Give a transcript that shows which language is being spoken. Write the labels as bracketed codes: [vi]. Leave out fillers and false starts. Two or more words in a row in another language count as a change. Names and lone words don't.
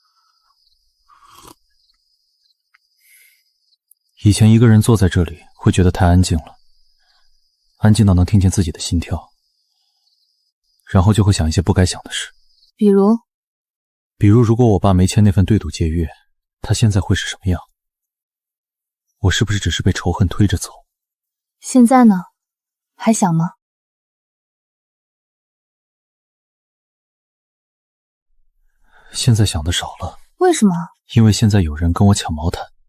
[zh] 以前一個人坐在這裡會覺得太安靜了，安靜到能聽見自己的心跳，然後就會想一些不該想的事。比如如果我爸沒簽那份對賭借約，他現在會是什麼樣？我是不是只是被仇恨推着走？現在呢？還想嗎？現在想的少了。為什麼？因為現在有人跟我搶毛毯。